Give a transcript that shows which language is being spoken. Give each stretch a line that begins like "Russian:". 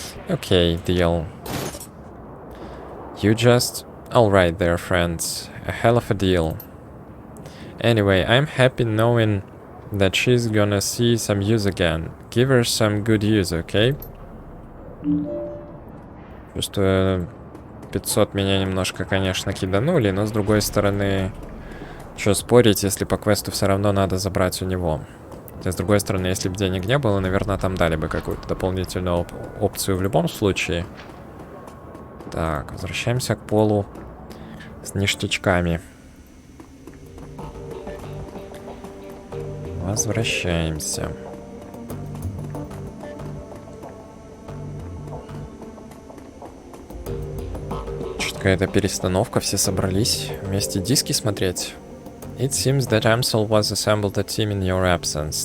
English: Okay, deal. You just... Alright there, friends. A hell of a deal. Anyway, I'm happy knowing that she's gonna see some use again. Give her some good use, okay?
Russian: Что 500 меня немножко, конечно, киданули, но с другой стороны, что спорить, если по квесту все равно надо забрать у него. И с другой стороны, если бы денег не было, наверное, там дали бы какую-то дополнительную опцию в любом случае. Так, возвращаемся к полу с ништячками. Возвращаемся. Что-то какая-то перестановка, все собрались вместе диски смотреть.
English: It seems that Amsel was assembled a team in your absence.